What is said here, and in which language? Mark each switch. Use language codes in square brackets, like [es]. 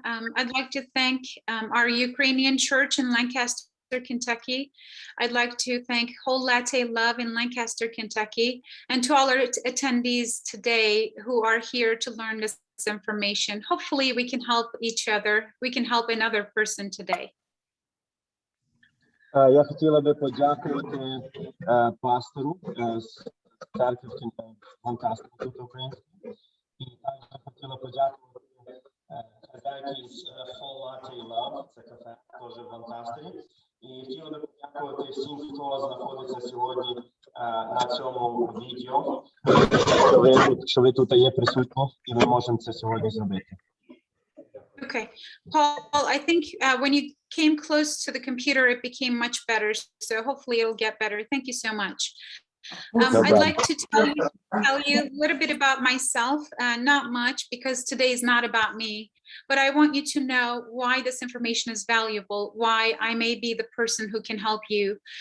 [en] I'd like to thank our Ukrainian church in Lancaster, Kentucky. I'd like to thank Whole Latte Love in Lancaster, Kentucky, and to all our attendees today who are here to learn this information. Hopefully we can help each other. We can help another person today. [uk] Я хотіла би подякувати пастору з церкви в Ланкастері, тут української. І також хотіла подякувати хазяйки з Whole Latte Love, це кафе теж в Ланкастері. І хотіла би подякувати всім, хто знаходиться сьогодні на цьому відео, що ви тут є присутні, і ми можемо це сьогодні зробити. [en] Okay, Paul, I think when you came close to the computer, it became much better. So hopefully it'll get better. Thank you so much. I'd like to tell you a little bit about myself, not much because today is not about me, but I want you to know why this information is valuable, why I may be the person who can help you.